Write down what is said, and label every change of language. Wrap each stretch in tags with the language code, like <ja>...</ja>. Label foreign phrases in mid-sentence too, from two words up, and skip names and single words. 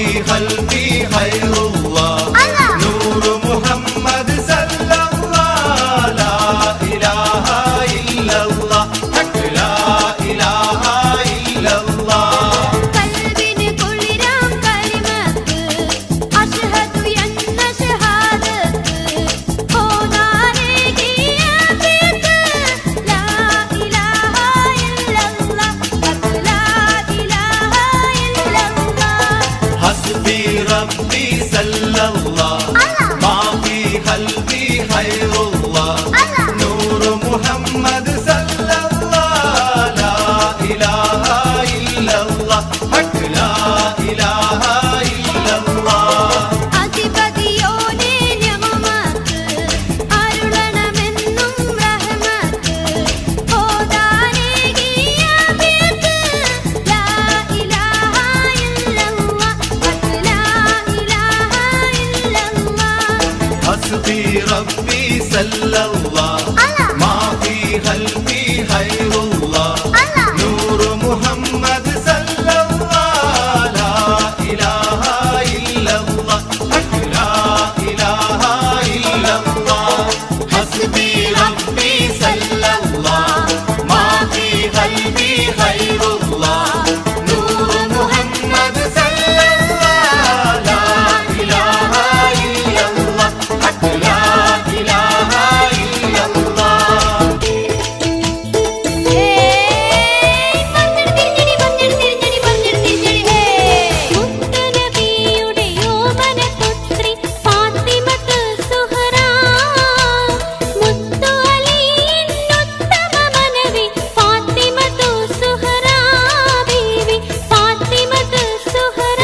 <ar>قلبي خير الله نور محمد صلى الله لا إله إلا الله لا إله إلا الله</ar> <ml>قلبي കുളിരാം കരിമത്ത് അഷ്ഹദു എന്ന ഷഹാദത്ത് ഓതാനേകിയ ബിത്ത്</ml> <ar>لا إله إلا الله لا إله إلا الله حسبي ربي صلى الله ما في قلبي خير الله نور محمد صلى الله لا إله إلا الله لا إله إلا الله</ar> <ml>അധിപതിയോനെ നിഅമത്ത് അരുളണമെന്നും റഹ്മത്ത് ഓതാനേകിയ ബിത്ത്</ml> <ar>لا إله إلا الله لا إله إلا الله حسبي ربي صلى الله ما في قلبي خير الله نور محمد صلى الله لا إله إلا الله لا إله إلا الله حسبي ربي صلى الله ما في قلبي خير الله نور محمد صلى الله لا إله إلا الله لا إله إلا الله</ar> <ml>മുത്തുനബിയുടെ യോമനപുത്രി ഫാത്തിമത്ത് സുഹറ മുത്തു അലിയിൻ ഉത്തമ മനവി ഫാത്തിമത്ത് സുഹറ ബീവി ഫാത്തിമത്ത് സുഹറ</ml>